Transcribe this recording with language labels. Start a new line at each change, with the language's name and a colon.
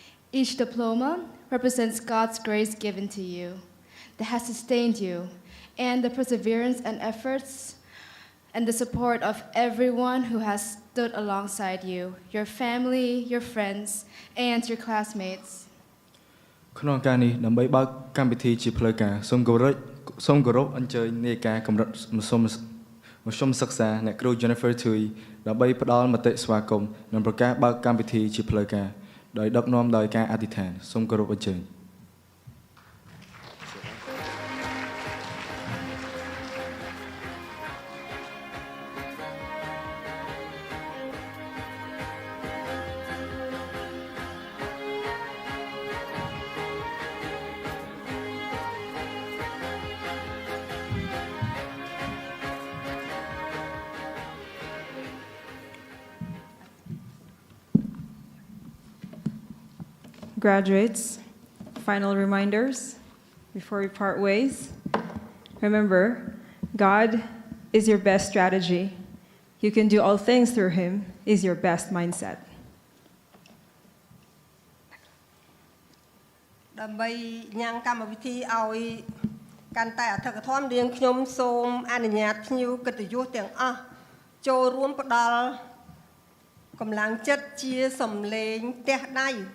English: Each diploma represents God's grace given to you that has sustained you, and the perseverance and efforts and the support of everyone who has stood alongside you, your family, your friends, and your classmates.
Khmer: ក្នុងការនេះដើម្បីបើកកម្មវិធីជាផ្លូវការសូមគោរពអញ្ជើញនាយការកម្រិតមធ្យមសិក្សាអ្នកគ្រូ Jennifer Tui ដើម្បីផ្ដល់មតិស្វាគមន៍និងប្រកាសបើកកម្មវិធីជាផ្លូវការដោយដឹកនាំដោយការអធិដ្ឋានសូមគោរពអញ្ជើញ
English: Graduates, final reminders before we part ways. Remember, God is your best strategy. You can do all things through Him is your best mindset.
Khmer: ដើម្បីញ៉ាំកម្មវិធីឲ្យកាន់តែអធិកធម៌នាងខ្ញុំសូមអនុញ្ញាតភ្ញៀវកិត្តិយសទាំងអស់ចូលរួមផ្ដល់កម្លាំងចិត្តជាសំឡេងទះដៃ